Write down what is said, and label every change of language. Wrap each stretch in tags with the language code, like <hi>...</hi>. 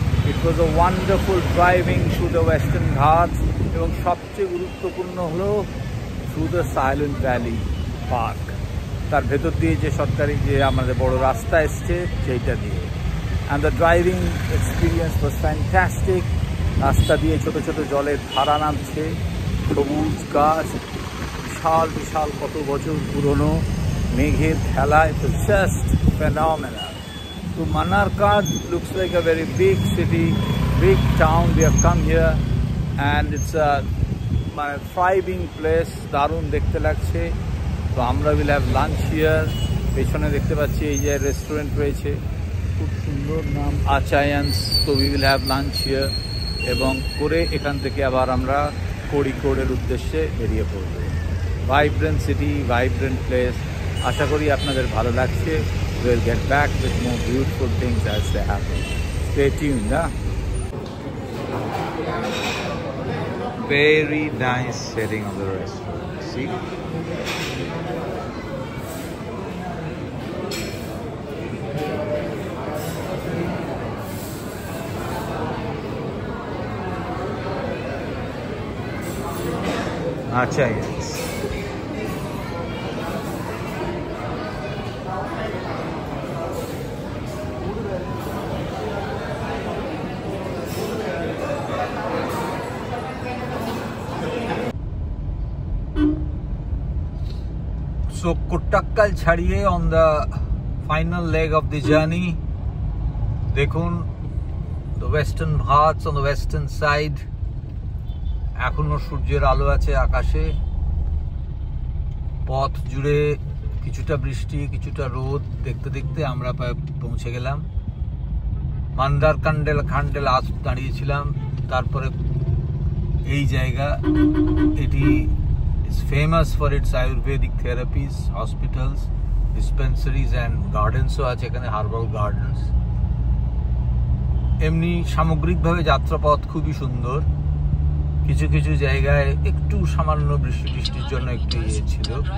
<en>it was a wonderful driving through the Western Ghats,</en> <bn>এবং সবচেয়ে গুরুত্বপূর্ণ হলো</bn> <en>through the Silent Valley park,</en> <bn>তার ভেতর দিয়ে যে সরকারি যে আমাদের বড় রাস্তা এসছে সেইটা দিয়ে।</bn> <en>And the driving experience was fantastic.</en> <bn>রাস্তা দিয়ে ছোট ছোট জলের ধারা নামছে, সবুজ গাছ, বিশাল বিশাল কত বছর পুরনো মেঘের খেলা,</bn> <en>It's just phenomenal. So Manarkad looks like a very big city, big town. We have come here and it's a thriving place,</en> <bn>দারুণ দেখতে লাগছে। তো আমরা</bn> <en>will have lunch here.</en> <bn>পেছনে দেখতে পাচ্ছি এই যে রেস্টুরেন্ট রয়েছে, খুব সুন্দর নাম আচায়ান্স। তো</bn> <en>we will have lunch here,</en> <bn>এবং করে এখান থেকে আবার আমরা কোড়িকোড়ের উদ্দেশ্যে বেরিয়ে পড়ব।</bn> <en>vibrant city, vibrant place,</en> <bn>আশা করি আপনাদের ভালো লাগছে।</bn> <en>We'll get back with more beautiful things as they happen. Stay tuned, huh? Very nice setting of the restaurant. See? Acha, yes. So Kottakkal</en> <bn>chhadiye</bn> <en>on the final leg of the journey.</en> <bn>Dekhun</bn> <en>the western Ghats on the western side.</en> <bn>এখনো সূর্যের আলো আছে আকাশে। পথ জুড়ে কিছুটা বৃষ্টি, কিছুটা রোদ দেখতে দেখতে আমরা পৌঁছে গেলাম। মান্দার খান্ডেল আজ দাঁড়িয়েছিলাম। তারপরে এই জায়গা, এটি</bn> <en>is famous for its Ayurvedic therapies, hospitals, dispensaries and gardens</en> <bn>আছে এখানে,</bn> <en>Herbal gardens.</en> <bn>এমনি সামগ্রিকভাবে যাত্রাপথ খুবই সুন্দর। কিছু কিছু জায়গায় একটু সামান্য বৃষ্টির জন্য একটু ইয়ে ছিল।</bn>